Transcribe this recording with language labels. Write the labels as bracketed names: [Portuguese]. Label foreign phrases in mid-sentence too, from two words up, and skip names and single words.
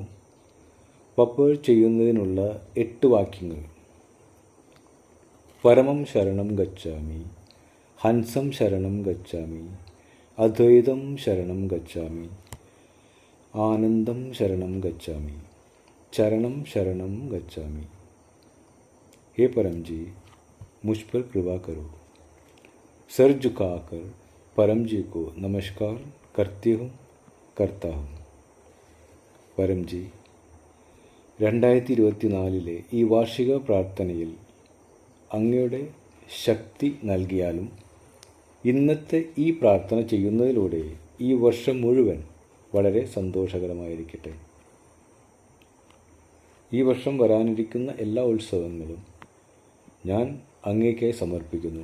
[Malayalam] പപ്പർ ചെയ്യുന്നതിനുള്ള 8 വാക്യങ്ങൾ: [Sanskrit] परमं शरणं गच्छामि, हंसं शरणं गच्छामि, अद्वैतं शरणं गच्छामि, आनन्दं शरणं गच्छामि, चरणं शरणम गच्छामि. [Hindi] हे परम जी, मुझ पर कृपा करो. सर झुकाकर परम जी को नमस्कार करता हूँ. [Malayalam] परम जी, 2024 ഈ വാർഷിക പ്രാർത്ഥനയിൽ അങ്ങയുടെ ശക്തി നൽകിയാലും ഇന്നത്തെ ഈ പ്രാർത്ഥന ചെയ്യുന്നതിലൂടെ ഈ വർഷം മുഴുവൻ വളരെ സന്തോഷകരമായിരിക്കട്ടെ. ഈ വർഷം വരാനിരിക്കുന്ന എല്ലാ ഉത്സവങ്ങളും ഞാൻ അങ്ങേക്കായി സമർപ്പിക്കുന്നു.